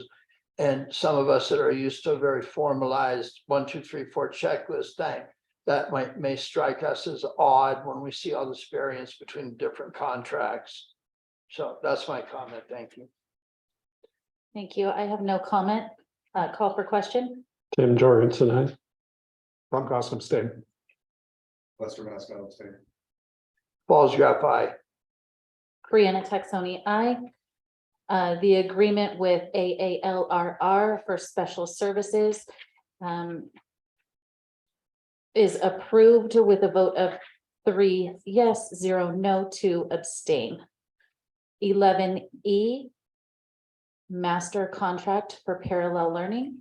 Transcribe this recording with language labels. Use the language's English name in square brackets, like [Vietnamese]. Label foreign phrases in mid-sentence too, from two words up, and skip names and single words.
[English] And some of us that are used to a very formalized 1, 2, 3, 4 checklist thing, that may strike us as odd when we see all this variance between different contracts. So that's my comment. Thank you. Thank you. I have no comment. Call for question. Tim Jorgensen, aye. Tom Costin abstain. Lester Mascon abstain. Paul's got aye. Brianna Texoni, aye. The agreement with AALRR for special services is approved with a vote of 3 yes, 0 no, 2 abstain. 11E, master contract for parallel learning.